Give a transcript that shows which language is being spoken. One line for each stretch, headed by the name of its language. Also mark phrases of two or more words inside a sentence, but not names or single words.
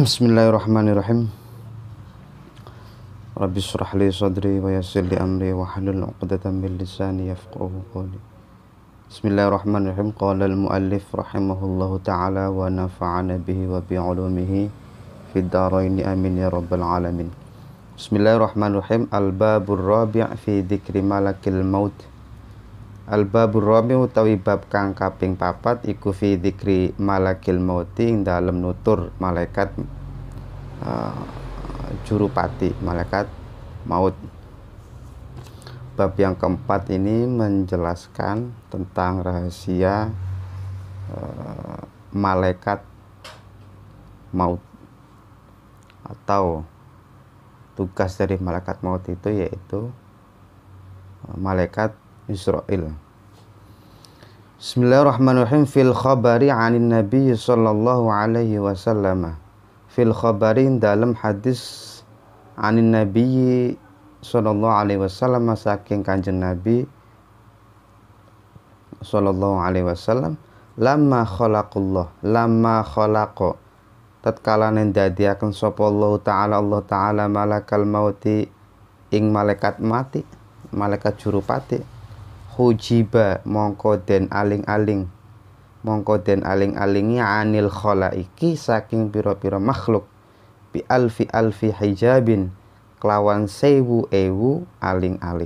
Arabic: بسم الله الرحمن الرحيم. رب اشرح لي صدري ويسر لي أمري واحلل عقدة من لساني يفقهوا قولي. بسم الله الرحمن الرحيم. قال المؤلف رحمه الله تعالى ونفعنا به وبعلومه في الدارين آمين يا رب العالمين. بسم الله الرحمن الرحيم. الباب الرابع في ذكر ملك الموت. الباب الرابع'
Javanese: utawi bab kang kaping papat iku
Arabic: في ذكر ملك الموت
Javanese: ing dalem nutur malaikat jurupati, malaikat maut.
Indonesian: Bab yang keempat ini menjelaskan tentang rahasia malaikat maut atau tugas dari malaikat maut itu yaitu malaikat Israel.
Arabic: بسم الله الرحمن الرحيم. في الخبر عن النبي صلى الله عليه وسلم. في الخبر
Indonesian: dalam hadis
Arabic: عن النبي صلى الله عليه وسلم
Javanese: saking kanjeng Nabi
Arabic: صلى الله عليه وسلم, لما خلق
Javanese: tatkala ndadiaken sapa Allah taala
Arabic: ملك الموت
Javanese: ing malaikat mati, malaikat jurupati, hujiba mongko den aling-alingi
Arabic: عن الخلائق
Javanese: saking pira-pira makhluk
Arabic: بألف حجاب
Javanese: kelawan 1000 aling-aling.